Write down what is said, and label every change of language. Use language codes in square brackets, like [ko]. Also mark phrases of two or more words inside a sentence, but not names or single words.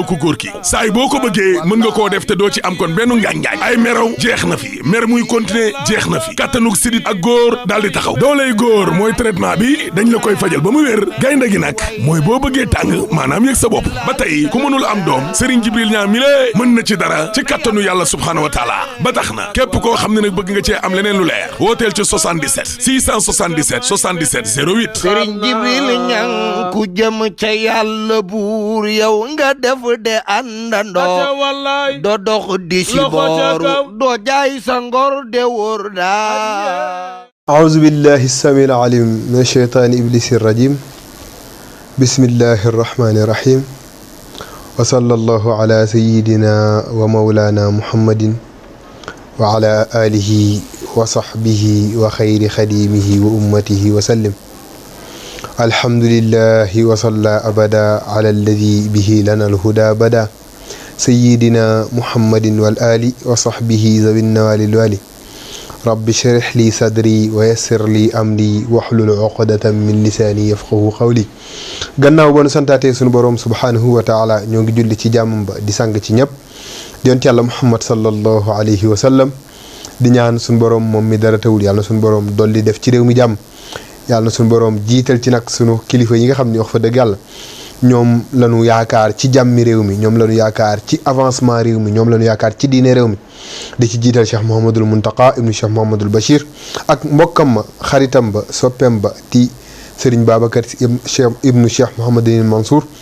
[wo] ku góor ki saay boo ko bëggee mën nga koo def te doo ci am kon benn ngaañ-ngaañ ay meraw jeex na fi mer muy continuer jeex na fi kattanug sidit ak góor daal di taxaw dooley góor mooy traitement bi dañ la koy fajal ba mu wér gaynde gi nag mooy boo bëggee tàng maanaam yëg sa bopp ba tey ku mënul am doom Serigne Djibril Niang mi lée mën na ci dara ci kattanu yàlla [ar] سبحانه وتعالى [wo] ba tax na képp koo xam ne nag bëgg nga cee am leneen lu leer wooteel ci 77 677 77 08 Serigne Djibril Niang ku jëm ca yàlla buur yow nga def de àndandoo doo dox di si booru doo jaay sa ngor de wóor daa [ar] أعوذ بالله السميع العليم من الشيطان إبليس الرجيم بسم الله الرحمن الرحيم وصلى الله على سيدنا ومولانا محمد وعلى آله وصحبه وخير خديمه وأمته وسلم الحمد لله وصلى أبدا على الذي به لنا الهدى بدا سيدنا محمد والآل وصحبه ذوي النوال الوالي رب اشرح لي صدري ويسر لي امري واحلل عقدة من لساني يفقهوا قولي [wo] gannaaw ba nu santaatee sunu borom [ar] سبحانه وتعالى [wo] ñoo ngi julli ci jàmmam ba di sang ci ñëpp di yonent yàlla Muhammad [ar] صلى الله عليه وسلم [wo] di ñaan sunu borom moom mi dara tawul yàlla na sunu borom dolli def ci réew mi jàmm yàlla na sunu borom jiital ci nag sunu kilifa yi nga xam ne wax fa dëgg yàlla ñoom lañu yaakaar ci jàmmi réew mi ñoom lañu yaakaar ci avancement réew mi ñoom lañu yaakaar ci diine réew mi di ci jiital Cheikh Mouhamadul Muntaqa ibnu Cheikh Mouhamadul Bachir ak mbokkam ma xaritam ba soppeem ba di Serigne Babacar ibnu Cheikh Mouhamadul Mansour